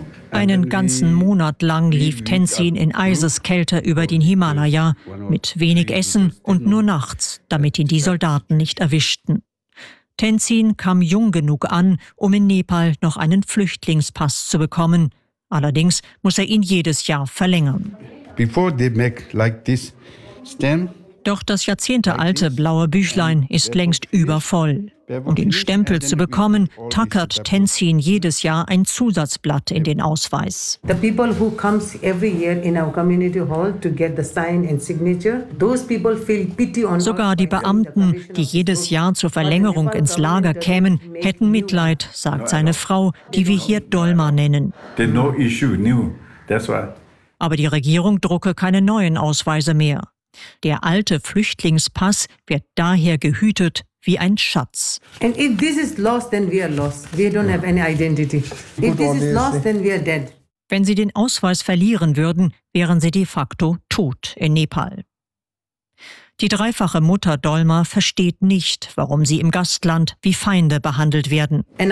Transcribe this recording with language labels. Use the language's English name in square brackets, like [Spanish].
[German] Einen ganzen Monat lang lief Tenzin in Eiseskälte über den Himalaya, mit wenig Essen und nur nachts, damit ihn die Soldaten nicht erwischten. Tenzin kam jung genug an, um in Nepal noch einen Flüchtlingspass zu bekommen. Allerdings muss er ihn jedes Jahr verlängern. [English] Before they make like this stamp. [German] Doch das jahrzehntealte blaue Büchlein ist längst übervoll. Um den Stempel zu bekommen, tackert Tenzin jedes Jahr ein Zusatzblatt in den Ausweis. [English] The people who comes every year in our community hall to get the sign and signature, those people feel pity on. [German] Sogar die Beamten, die jedes Jahr zur Verlängerung ins Lager kämen, hätten Mitleid, sagt seine Frau, die wir hier Dolma nennen. [English] There's no issue, new. That's why. [German] Aber die Regierung drucke keine neuen Ausweise mehr. Der alte Flüchtlingspass wird daher gehütet wie ein Schatz. [English] And if this is lost, then we are lost. We don't have any identity. If this is lost, then we are dead. [German] Wenn sie den Ausweis verlieren würden, wären sie de facto tot in Nepal. Die dreifache Mutter Dolma versteht nicht, warum sie im Gastland wie Feinde behandelt werden.